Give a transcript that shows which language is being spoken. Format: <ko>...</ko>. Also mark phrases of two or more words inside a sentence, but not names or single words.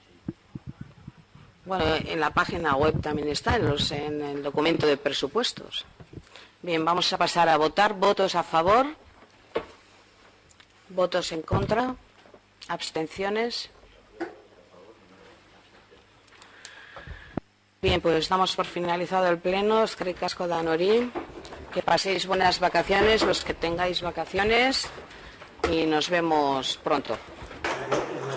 <es>Bueno, en la página web también está, en el documento de presupuestos. Bien, vamos a pasar a votar. ¿Votos a favor? ¿Votos en contra? ¿Abstenciones? Bien, pues damos por finalizado el pleno.</es> <eu>Eskerrik asko danori.</eu> <es>Que paséis buenas vacaciones, los que tengáis vacaciones, y nos vemos pronto.</es>